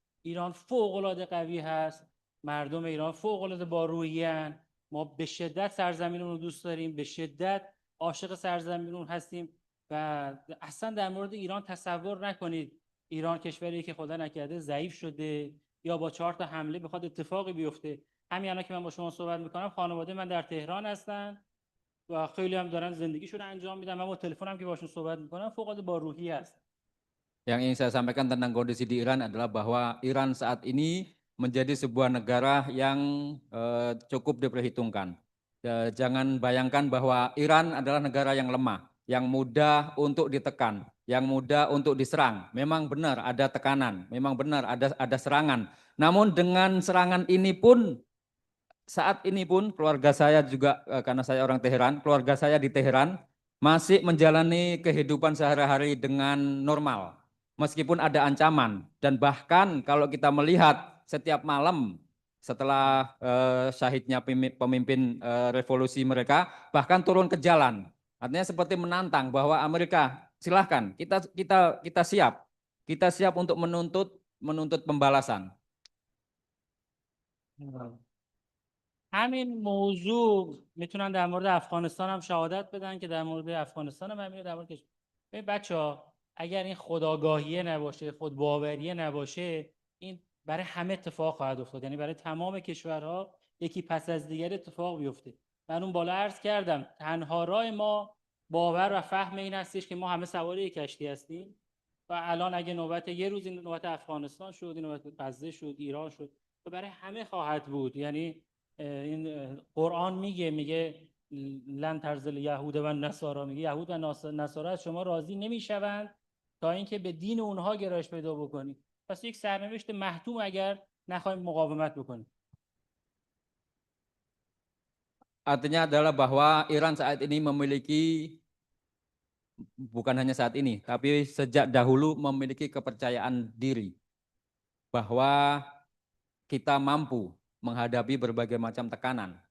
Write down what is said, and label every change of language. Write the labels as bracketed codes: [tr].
[fa] ایران فوق العاده قوی هست، مردم ایران فوق العاده بارویین، ما به شدت سرزمینمون رو دوست داریم، به شدت عاشق سرزمینمون هستیم و اصلا در مورد ایران تصور نکنید ایران کشوری که خدا نکرده ضعیف شده یا با 4 تا حمله بخواد اتفاقی بیفته. همین الان که من با شما صحبت میکنم خانواده من در تهران هستن و خیلی هم دارن زندگیشون رو انجام میدن. من با تلفنم که باشون صحبت میکنم فوق العاده باروحی هست. [id] Yang ingin saya sampaikan tentang kondisi di Iran adalah bahwa Iran saat ini menjadi sebuah negara yang cukup diperhitungkan. Jangan bayangkan bahwa Iran adalah negara yang lemah, yang mudah untuk ditekan, yang mudah untuk diserang. Memang benar ada tekanan, memang benar ada serangan. Namun dengan serangan ini pun, saat ini pun keluarga saya juga, karena saya orang Teheran, keluarga saya di Teheran masih menjalani kehidupan sehari-hari dengan normal. Meskipun ada ancaman, dan bahkan kalau kita melihat setiap malam setelah syahidnya pemimpin revolusi mereka, bahkan turun ke jalan. Artinya seperti menantang bahwa Amerika silahkan kita siap untuk menuntut pembalasan. [fa] همین موضوع میتونن در مورد افغانستان هم شهادت بدن که در مورد افغانستان هم همین در مورد کشور. بچه‌ها اگر این خودآگاهیه نباشه، خودباوریه نباشه، این برای همه اتفاق خواهد افتاد. یعنی برای تمام کشورها یکی پس از دیگر اتفاق بیفته. من اون بالا عرض کردم تنها راه ما باور و فهم این هستش که ما همه سوار یک کشتی هستیم و الان اگه نوبت یه روز این نوبت افغانستان شد، این نوبت غزه شد، ایران شد، و برای همه خواهد بود. یعنی این قرآن میگه [ar] لن ترزل یهود و نصارا، [fa] میگه یهود و نصارا از شما راضی نمیشوند تا اینکه به دین اونها گرایش پیدا بکنید. پس یک سرنوشت محتوم اگر نخواهیم مقاومت بکنیم. [id] Artinya adalah bahwa Iran saat ini memiliki, bukan hanya saat ini, tapi sejak dahulu memiliki kepercayaan diri bahwa kita mampu menghadapi berbagai macam tekanan.